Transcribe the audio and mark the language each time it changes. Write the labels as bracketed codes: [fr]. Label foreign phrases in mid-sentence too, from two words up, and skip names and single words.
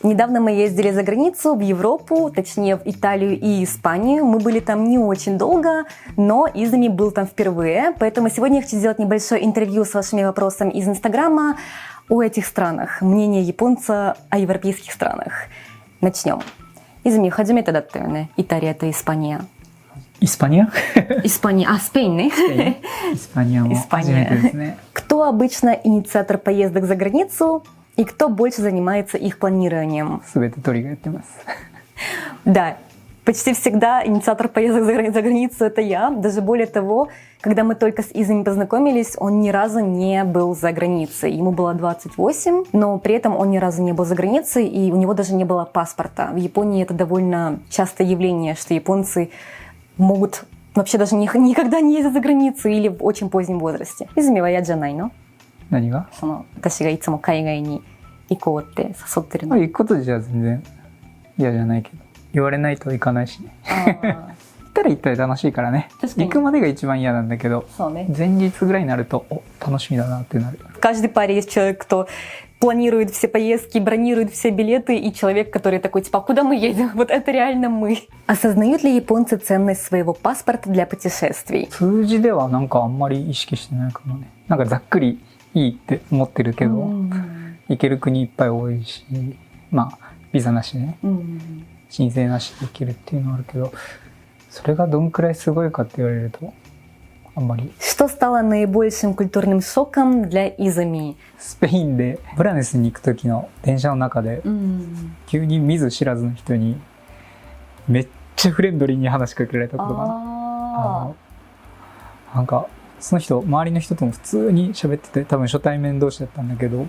[ru] Недавно мы ездили за границу, в Европу, точнее в Италию и Испанию. Мы были там не очень долго, но Изуми был там впервые. Поэтому сегодня я хочу сделать небольшое интервью с вашими вопросами из Инстаграма о этих странах. Мнение японца о европейских странах. [ja] Начнем. Изуми, 初めてだったよね。イタリアとイスパニア。イスパニアスペインね。イスパニアも初めてですね。 [ru] Кто обычно инициатор поездок за границу и кто больше занимается их планированием? [ja] すべて鳥がやってます。 [ru] Да, почти всегда инициатор поездок за границу это я. Даже более того, когда мы только с Изами познакомились, он ни разу не был за границей. Ему было 28, но при этом он ни разу не был за границей, и у него даже не было паспорта. В Японии это довольно частое явление, что японцы могут вообще даже никогда не ездить за границу или в очень позднем возрасте. [ja] Изами は嫌じゃないの？何が？私がいつも海外に行こうって誘ってるの。行くことじゃ全然嫌じゃないけど、言われないと行かないしね。行ったら楽しいからね。行くまでが一番嫌なんだけど、前日ぐらいになると楽しみだなってなる。 [ru] В каждой паре есть человек, кто планирует все поездки, бронирует все билеты, и человек, который такой, типа, а куда мы едем? Вот это реально мы. Осознают ли японцы ценность своего паспорта для путешествий? [ja] 数字ではなんかあんまり意識してないかもね。なんかざっくりいいって思ってるけど、行ける国いっぱい多いし、まあビザなしでね、申請なしで行けるっていうのはあるけど、それがどんくらいすごいかって言われるとあんまり。 [ru] Что стало наибольшим культурным шоком для Изами? [ja] スペインでブラネスに行く時の電車の中で、急に見ず知らずの人にめっちゃフレンドリーに話しかけられたことがなんかその人周りの人とも普通に喋ってて、多分初対面同士だったんだけど、